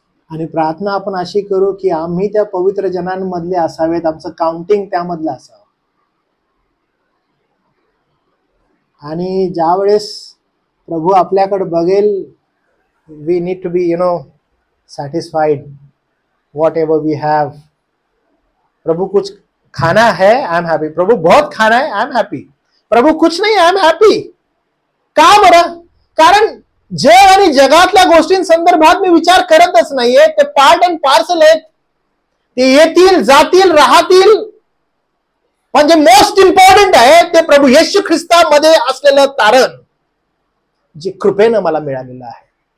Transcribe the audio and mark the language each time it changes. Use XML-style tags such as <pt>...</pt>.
<mr>आणि प्रार्थना आपण अशी करू की आम्ही त्या पवित्र जनांमधले असावेत, आमचं काउंटिंग त्यामधलं असावं. आणि ज्या वेळेस प्रभू आपल्याकडे बघेल,</mr> <en>We need to be satisfied whatever we have.</en> <hi>प्रभु कुछ खाना है,</hi> <en>I am happy.</en> <hi>प्रभु बहुत खाना है, आई एम हैप्पी.</hi> <mr>प्रभु कुछ नाही,</mr> <en>I am happy.</en> <mr>का बरं? कारण जग आणि जगातल्या गोष्टींसंदर्भात मी विचार करतच नाहीये. ते पार्ट अँड पार्सल आहेत. ते येतील, जातील, राहतील. पण जे मोस्ट इम्पॉर्टंट आहे ते प्रभू येशू ख्रिस्तामध्ये असलेलं तारण, जे कृपेनं मला मिळालेलं आहे.</mr>